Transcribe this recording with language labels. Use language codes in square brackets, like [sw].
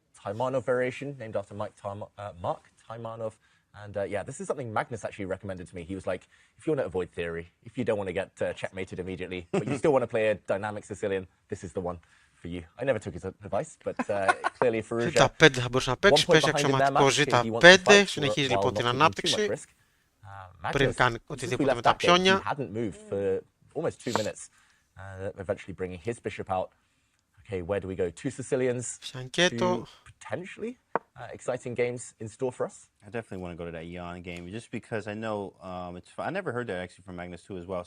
[en] Taimanov variation, named after Mark Taimanov. And yeah, this is something Magnus actually recommended to me. He was like, if you want to avoid theory, if you don't want to get checkmated immediately, but you still want to play a dynamic Sicilian, this is the one for you. I never took his advice, but clearly Firouzja. [el] Z5 θα μπορούσε να παίξει, παίζει αξιωματικό Z5, συνεχίζει λοιπόν την ανάπτυξη. Πριν κάνει οτιδήποτε με τα πιόνια. [en] He hadn't moved for almost 2 minutes, eventually bringing his bishop out. Okay, where do we go? 2 Sicilians, 2 potentially exciting games in store for us. I definitely want to go to that Ian game just because I know I never heard that actually from Magnus too as well.